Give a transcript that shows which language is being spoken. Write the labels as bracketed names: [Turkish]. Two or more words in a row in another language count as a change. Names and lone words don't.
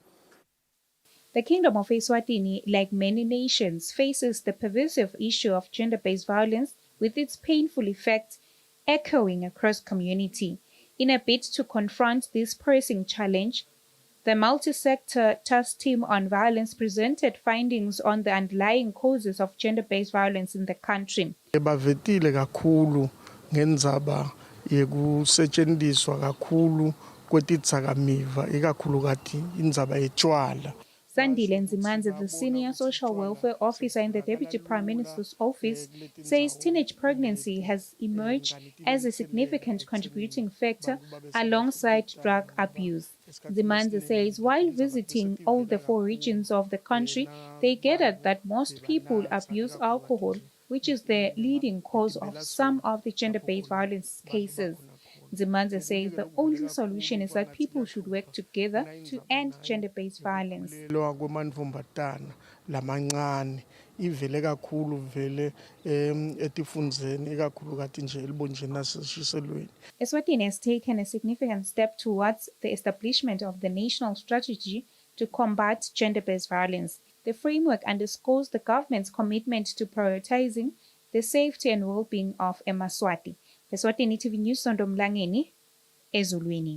[English] The Kingdom of Eswatini, like many nations, faces the pervasive issue of gender-based violence with its painful effects echoing across community. In a bid to confront this pressing challenge, the multi-sector task team on violence presented findings on the underlying causes of gender-based violence in the country. [Swati] Bavetile kakhulu ngendzaba yekusetshenziswa kakhulu kwetitsakamiva ikakhulukati indzaba yetshwala. [English] Sandile Nzimanze, the Senior Social Welfare Officer in the Deputy Prime Minister's Office, says teenage pregnancy has emerged as a significant contributing factor alongside drug abuse. Nzimanze says while visiting all the 4 regions of the country, they gathered that most people abuse alcohol, which is the leading cause of some of the gender-based violence cases. Nzimanze says the only solution is that people should work together to end gender-based violence. [Swati] Ivele kakhulu vele etifundzeni ikakhulukati nje elibonjeni naseshiselweni. [English] Eswatini has taken a significant step towards the establishment of the national strategy to combat gender-based violence. The framework underscores the government's commitment to prioritizing the safety and well-being of Eswatini. Eswatini TV News, Sondo Mlangeni, Ezulwini.